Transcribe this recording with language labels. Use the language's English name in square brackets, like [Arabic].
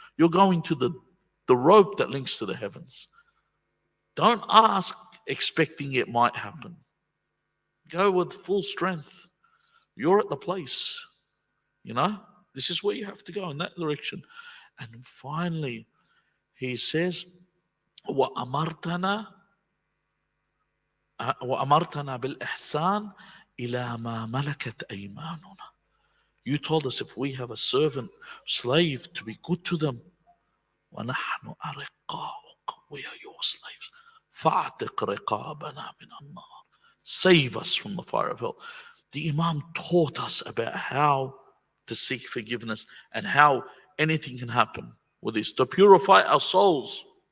[English] You're going to the rope that links to the heavens. Don't ask expecting it might happen. Go with full strength. You're at the place. This is where you have to go, in that direction. And finally, he says, [Arabic] وَأَمَرْتَنَا بِالْإِحْسَانِ إِلَى مَا مَلَكَتْ أَيْمَانُنَا. [English] You told us if we have a servant, slave, to be good to them. [Arabic] وَنَحْنُ أَرِقَّاؤُكَ. [English] We are your slaves. [Arabic] فَاعْتِقْ رِقَابَنَا مِنَ النَّارِ. [English] Save us from the fire of hell. The Imam taught us about how to seek forgiveness and how anything can happen with this, to purify our souls.